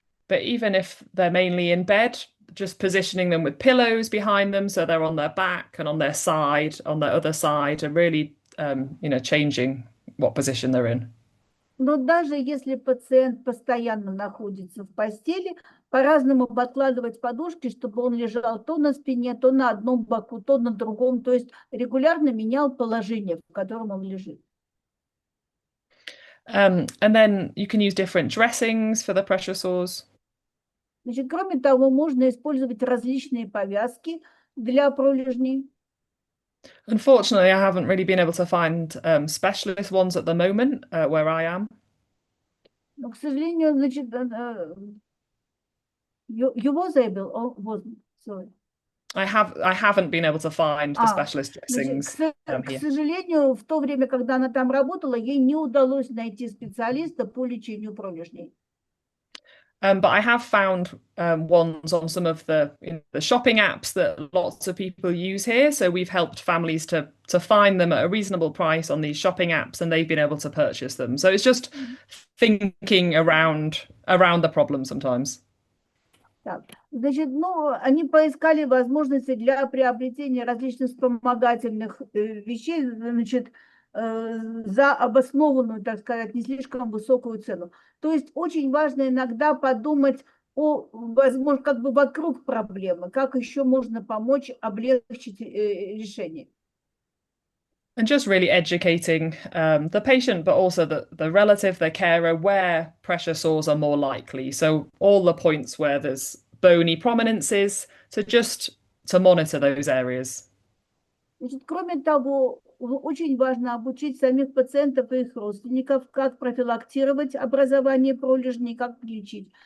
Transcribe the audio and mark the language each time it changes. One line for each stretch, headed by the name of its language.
English: But even if they're mainly in bed, just positioning them with pillows behind them so they're on their back and on their side, on their other side, and really, changing what position they're in.
Russian: Но даже если пациент постоянно находится в постели, по-разному подкладывать подушки, чтобы он лежал то на спине, то на одном боку, то на другом, то есть регулярно менял положение, в котором он лежит.
English: And then you can use different dressings for the pressure sores.
Russian: Значит, кроме того, можно использовать различные повязки для пролежней.
English: Unfortunately, I haven't really been able to find specialist ones at the moment where I am.
Russian: Но, к сожалению, значит,
English: you was able, or wasn't, sorry. I haven't been able to find the specialist dressings
Russian: Значит, к сожалению, в то время, когда она там работала, ей не удалось найти специалиста по лечению пролежней.
English: But I have found ones on some of the shopping apps that lots of people use here. So we've helped families to find them at a reasonable price on these shopping apps, and they've been able to purchase them. So it's just thinking around the problem sometimes.
Russian: Так, значит, они поискали возможности для приобретения различных вспомогательных вещей, значит, за обоснованную, так сказать, не слишком высокую цену. То есть очень важно иногда подумать возможно, как бы вокруг проблемы, как еще можно помочь облегчить решение.
English: And just really educating the patient, but also the relative, the carer, where pressure sores are more likely. So all the points where there's bony prominences, so just to monitor those areas.
Russian: Значит, кроме того, очень важно обучить самих пациентов и их родственников, как профилактировать образование пролежней, как лечить.